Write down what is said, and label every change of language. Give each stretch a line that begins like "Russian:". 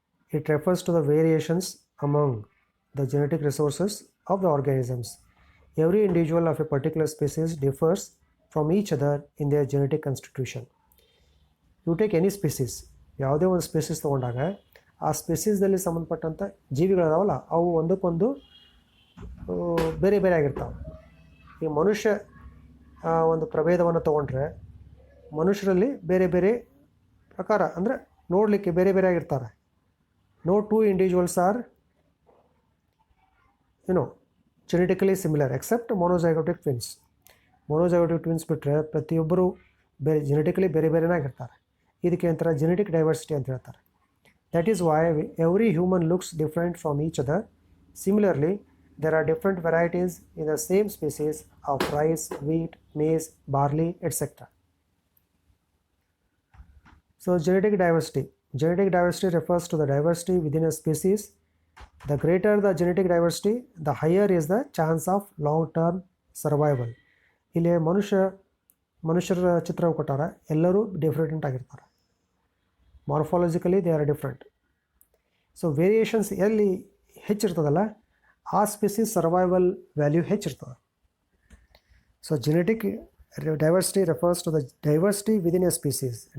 English: It refers to the variations among the genetic resources of the organisms. Every individual of a particular species differs from each other in their genetic constitution. You take any species,
Kannada: ಯಾವುದೇ ಒಂದು species ತೊಗೊಂಡಾಗ ಆ ಸ್ಪೀಸೀಸ್ದಲ್ಲಿ ಸಂಬಂಧಪಟ್ಟಂಥ ಜೀವಿಗಳಿದಾವಲ್ಲ ಅವು ಒಂದಕ್ಕೊಂದು ಬೇರೆ ಬೇರೆ ಆಗಿರ್ತಾವೆ. ಈ ಮನುಷ್ಯ ಒಂದು ಪ್ರಭೇದವನ್ನು ತೊಗೊಂಡ್ರೆ ಮನುಷ್ಯರಲ್ಲಿ ಬೇರೆ ಬೇರೆ ಪ್ರಕಾರ ಅಂದರೆ ನೋಡಲಿಕ್ಕೆ ಬೇರೆ ಬೇರೆ ಆಗಿರ್ತಾರೆ.
English: No two individuals are genetically similar except monozygotic twins.
Kannada: Monozygotic twins ಬಿಟ್ಟರೆ ಪ್ರತಿಯೊಬ್ಬರು ಬೇರೆ ಜೆನೆಟಿಕಲಿ ಬೇರೆ ಬೇರೆನಾಗಿರ್ತಾರೆ. ಇದಕ್ಕೆ ಒಂಥರ ಜೆನೆಟಿಕ್ ಡೈವರ್ಸಿಟಿ ಅಂತ ಹೇಳ್ತಾರೆ.
English: That is why every human looks different from each other. Similarly, there are different varieties in the same species of rice, wheat, maize, barley, etc. So genetic diversity. Genetic diversity refers to the diversity within a species. The greater the genetic diversity, the higher is the chance of long-term survival.
Kannada: ಇಲ್ಲಿ ಮನುಷ್ಯರ ಚಿತ್ರ ಕೊಟ್ಟಾರ, ಎಲ್ಲರೂ different ಆಗಿರ್ತಾರೆ.
English: Morphologically they are different.
Kannada: So variations ಎಲ್ಲಿ ಹೆಚ್ಚಿರ್ತದಲ್ಲ ಆ species survival value ಹೆಚ್ಚಿರ್ತದೆ.
English: So genetic diversity refers to the diversity within a species.